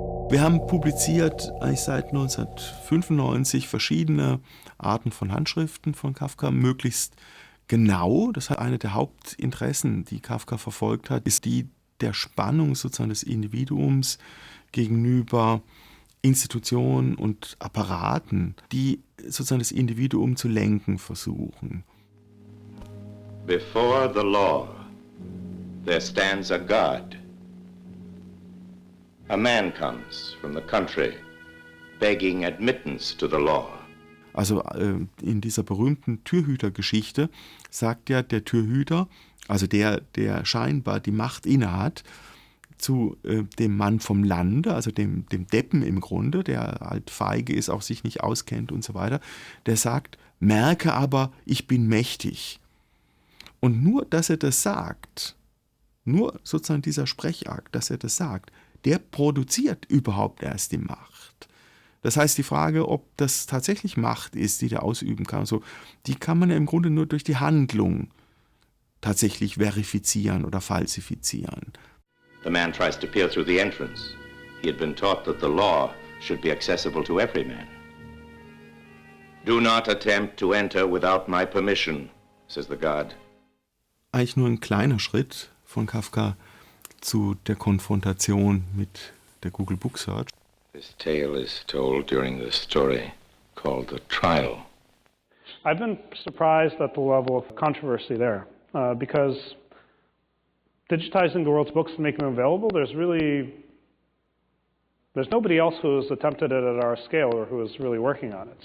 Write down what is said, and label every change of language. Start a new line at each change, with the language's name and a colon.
German: Wir haben publiziert eigentlich seit 1995 verschiedene Arten von Handschriften von Kafka, möglichst genau. Das hat eine der Hauptinteressen, die Kafka verfolgt hat, ist die der Spannung sozusagen des Individuums gegenüber Institutionen und Apparaten, die sozusagen das Individuum zu lenken versuchen.
English: Before the law, there stands a God. A man comes from the country, begging admittance to the law.
German: Also in dieser berühmten Türhütergeschichte sagt ja der Türhüter, also der scheinbar die Macht innehat, zu dem Mann vom Lande, also dem Deppen im Grunde, der halt feige ist, auch sich nicht auskennt und so weiter, der sagt, merke aber, ich bin mächtig. Und nur, dass er das sagt, nur sozusagen dieser Sprechakt, dass er das sagt, der produziert überhaupt erst die Macht. Das heißt, die Frage, ob das tatsächlich Macht ist, die der ausüben kann, so, die kann man ja im Grunde nur durch die Handlung tatsächlich verifizieren oder falsifizieren.
English: The man tries to peer through the entrance. He had been taught that the law should be accessible to every man. Do not attempt to enter without my permission, says the God.
German: Eigentlich nur ein kleiner Schritt von Kafka zu der Konfrontation mit der Google Book Search.
English: This tale is told during the story called The Trial. I've been surprised at the level of controversy there, because digitizing the world's books and making them available, there's nobody else who's attempted it at our scale or who is really working on it.